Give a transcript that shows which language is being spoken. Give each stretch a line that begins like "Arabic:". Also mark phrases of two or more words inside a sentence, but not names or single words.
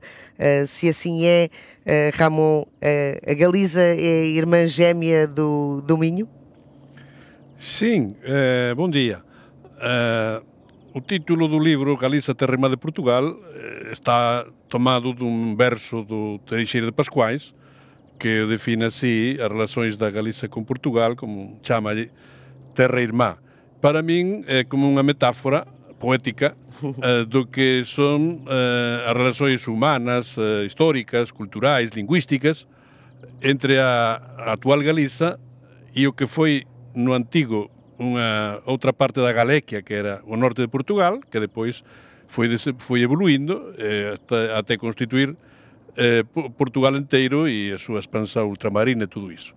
Portuguese: Se assim é, Ramon, a Galiza é irmã gêmea do Minho? Sim, bom dia.
Galician: O título do livro Galiza, Terra Irmã de Portugal está tomado dun verso do Teixeira de Pascuais, que define así as relações da Galiza con Portugal, como chama terra irmá. Para min é como unha metáfora poética do que son as relações humanas, históricas, culturais, lingüísticas entre a actual Galiza e o que foi no antigo unha outra parte da Galequia, que era o norte de Portugal, que depois foi evoluindo até constituir Portugal inteiro e a súa expansão ultramarina e tudo iso.